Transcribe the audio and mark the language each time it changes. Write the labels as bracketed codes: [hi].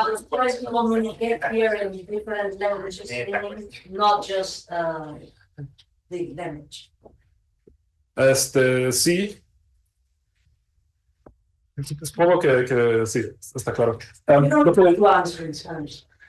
[en] Tries to communicate here in different languages, not just the language. [es] Sí. Supongo que sí, está claro. [en] You don't have to answer in Spanish.